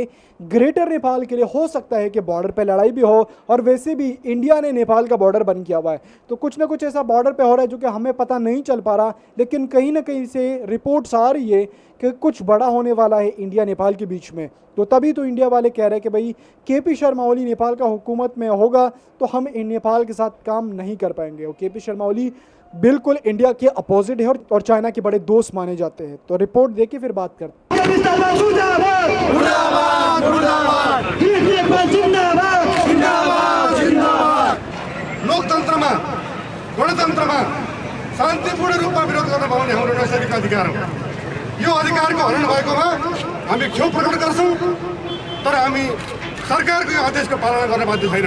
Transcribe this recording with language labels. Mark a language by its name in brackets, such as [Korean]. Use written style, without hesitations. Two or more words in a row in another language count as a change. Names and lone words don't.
[Hindi] ग्रेटर नेपाल के लिए हो सकता है कि बॉर्डर पे लड़ाई भी हो, और वैसे भी इंडिया ने नेपाल का बॉर्डर बंद किया हुआ है। तो कुछ ना कुछ ऐसा बॉर्डर पे हो रहा है जो कि हमें पता नहीं चल पा रहा, लेकिन कहीं ना कहीं से रिपोर्ट्स आ रही है कि कुछ बड़ा होने वाला है इंडिया नेपाल के बीच में। तो तभी तो इंडिया वाले कह रहे हैं कि भाई केपी शर्मा ओली नेपाल का हुकूमत में होगा तो हम नेपाल के साथ काम नहीं कर पाएंगे। और केपी शर्मा ओली बिल्कुल इंडिया के अपोजिट है और चाइना के बड़े दोस्त माने जाते हैं। तो रिपोर्ट देखिए फिर बात करते हैं। [Nepali] लोकतन्त्रमा गणतन्त्रमा शान्तिपूर्ण रूपमा विरोध गर्न पाउने हाम्रो नैसर्गिक अधिकार हो। यो अधिकारको हनन भएकोमा हामी क्षोभ प्रकट गर्छौँ, तर हामी सरकारको यो आदेशको पालना गर्न बाध्य छैनौँ।